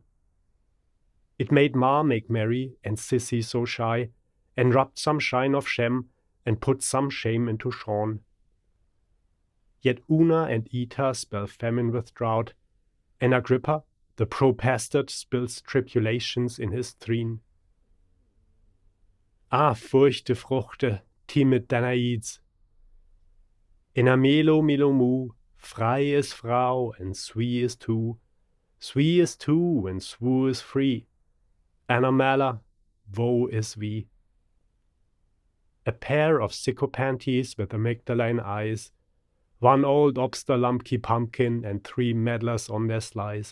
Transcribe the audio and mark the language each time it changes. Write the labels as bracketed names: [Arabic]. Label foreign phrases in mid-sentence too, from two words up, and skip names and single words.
[English] It made Ma make merry and Sissy so shy, and rubbed some shine of Shem, and put some shame into Sean. Yet Una and Eta spell famine with drought, and Agrippa, the pro-bastard, spills tribulations in his threne. Ah, [German] furchte Fruchte, [English] timid Danaids. In a melo mu, frei is Frau, and swie is two and swo is free. Anamala, woe is we. A pair of sycophantes with amygdaline eyes, one old obster-lumpy pumpkin and 3 meddlers on their slice.